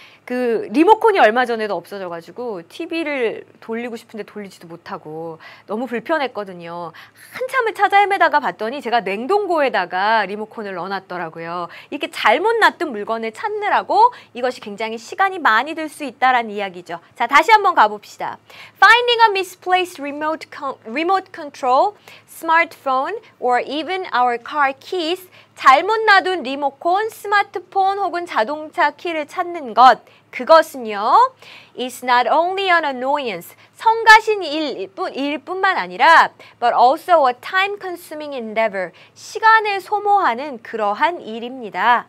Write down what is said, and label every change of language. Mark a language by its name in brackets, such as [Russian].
[Korean] 그 리모컨이 얼마 전에도 없어져가지고 TV를 돌리고 싶은데 돌리지도 못하고 너무 불편했거든요. 한참을 찾아 헤매다가 봤더니 제가 냉동고에다가 리모컨을 넣어놨더라고요. 이렇게 잘못 놔둔 물건을 찾느라고 이것이 굉장히 시간이 많이 들 수 있다라는 이야기죠. 자, 다시 한번 가봅시다. [English] Finding a misplaced remote control, smartphone, or even our car keys. [Korean] 잘못 놔둔 리모컨, 스마트폰 혹은 자동차 키를 찾는 것, 그것은요, [English] is not only an annoyance, [Korean] 성가신 일일 뿐만 아니라 [English] but also a time-consuming endeavor, [Korean] 시간을 소모하는 그러한 일입니다.